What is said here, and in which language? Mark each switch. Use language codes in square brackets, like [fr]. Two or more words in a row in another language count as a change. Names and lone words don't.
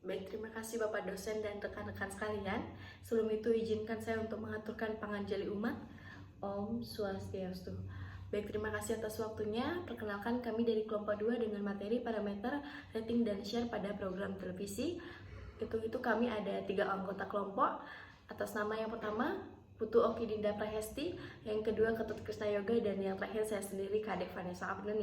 [id] Baik, terima kasih Bapak dosen dan rekan-rekan sekalian. Sebelum itu izinkan saya untuk mengaturkan panganjali umat. [sa] Om Swastiastu. [id] Baik, terima kasih atas waktunya. Perkenalkan kami dari kelompok 2 dengan materi parameter rating dan share pada program televisi. Itu kami ada 3 anggota kelompok. Atas nama yang pertama Putu Oki Dinda Prahesti, yang kedua Ketut Krisna Yoga, dan yang terakhir saya sendiri Kadek Vanessa Apriliani.